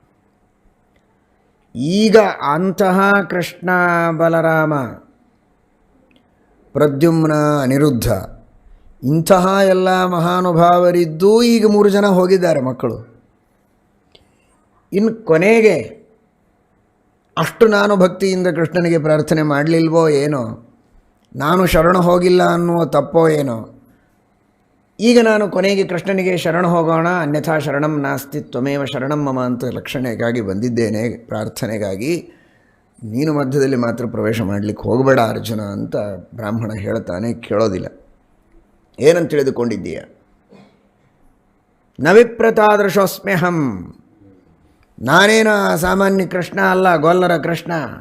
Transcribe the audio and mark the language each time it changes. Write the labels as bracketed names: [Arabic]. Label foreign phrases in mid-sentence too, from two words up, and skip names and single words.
[Kannada] ಈಗ ಅಂತಹ ಕೃಷ್ಣ, ಬಲರಾಮ, ಪ್ರದ್ಯುಮ್ನ, ಅನಿರುದ್ಧ ಇಂತಹ ಎಲ್ಲ ಮಹಾನುಭಾವರಿದ್ದೂ ಈಗ 3 ಜನ ಹೋಗಿದ್ದಾರೆ ಮಕ್ಕಳು. ಇನ್ನು ಕೊನೆಗೆ ಅಷ್ಟು ನಾನು ಭಕ್ತಿಯಿಂದ ಕೃಷ್ಣನಿಗೆ ಪ್ರಾರ್ಥನೆ ಮಾಡಲಿಲ್ವೋ ಏನೋ, ನಾನು ಶರಣ ಹೋಗಿಲ್ಲ ಅನ್ನುವ ತಪ್ಪೋ ಏನೋ, ಈಗ ನಾನು ಕೊನೆಗೆ ಕೃಷ್ಣನಿಗೆ ಶರಣ ಹೋಗೋಣ, [Sanskrit] ಅನ್ಯಥಾ ಶರಣಂ ನಾಸ್ತಿ ತ್ವಮೇವ ಶರಣಂ ಮಮ [Kannada] ಅಂತ ಲಕ್ಷಣೆಗಾಗಿ ಬಂದಿದ್ದೇನೆ, ಪ್ರಾರ್ಥನೆಗಾಗಿ. ನೀನು ಮಧ್ಯದಲ್ಲಿ ಮಾತ್ರ ಪ್ರವೇಶ ಮಾಡಲಿಕ್ಕೆ ಹೋಗಬೇಡ ಅರ್ಜುನ ಅಂತ ಬ್ರಾಹ್ಮಣ ಹೇಳ್ತಾನೆ. ಕೇಳೋದಿಲ್ಲ. ಏನಂತ ತಿಳಿದುಕೊಂಡಿದ್ದೀಯ? ನವಿಪ್ರತಾದೃಶೋಸ್ಮ್ಯಹಂ, ನಾನೇನು ಸಾಮಾನ್ಯ ಕೃಷ್ಣ ಅಲ್ಲ, ಗೊಲ್ಲರ ಕೃಷ್ಣ.